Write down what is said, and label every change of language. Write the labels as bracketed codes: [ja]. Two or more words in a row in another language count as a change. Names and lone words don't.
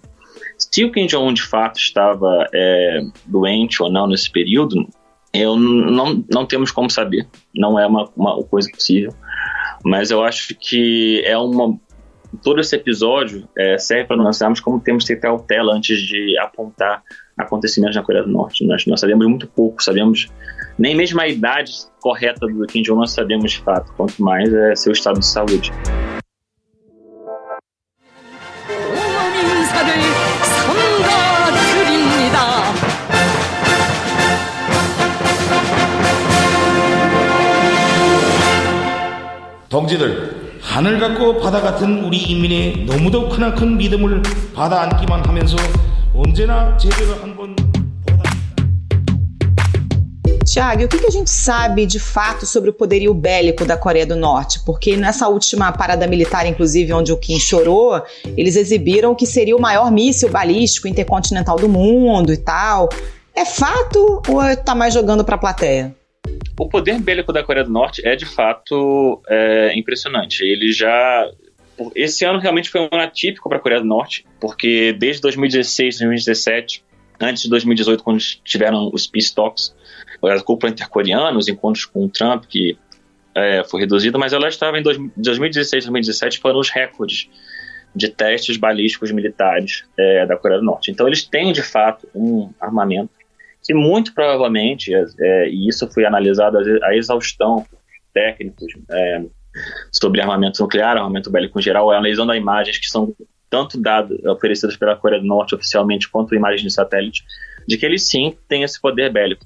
[pt] Se o Kim Jong-un de fato estava doente ou não nesse período, não temos como saber, não é uma coisa possível, mas eu acho que todo esse episódio serve para nós sabermos como temos que ter cautela antes de apontar acontecimentos na Coreia do Norte. Nós sabemos muito pouco, nem mesmo a idade correta do Kim Jong-un nós sabemos de fato, quanto mais seu estado de saúde. [ko] 동지들, 하늘 같고 바다 같은 우리 인민의 너무도 크나큰 믿음을 받아 안기만 하면서 언제나 제대로 한번 [pt] Tiago, e o que a gente sabe de fato sobre o poderio bélico da Coreia do Norte? Porque nessa última parada militar, inclusive, onde o Kim chorou, eles exibiram que seria o maior míssil balístico intercontinental do mundo e tal. É fato ou tá mais jogando pra plateia? O poder bélico da Coreia do Norte é, de fato, impressionante. Esse ano realmente foi um ano atípico para a Coreia do Norte, porque desde 2016, 2017, antes de 2018, quando tiveram os [en] peace talks, [pt] a cúpula intercoreana, os encontros com o Trump, que foi reduzido, mas ela estava em 2016, 2017, foram os recordes de testes balísticos militares da Coreia do Norte. Então eles têm, de fato, um armamento que muito provavelmente, e isso foi analisado a exaustão por técnicos sobre armamento nuclear, armamento bélico em geral, analisando imagens que são tanto oferecidas pela Coreia do Norte oficialmente, quanto imagens de satélite, de que eles sim têm esse poder bélico.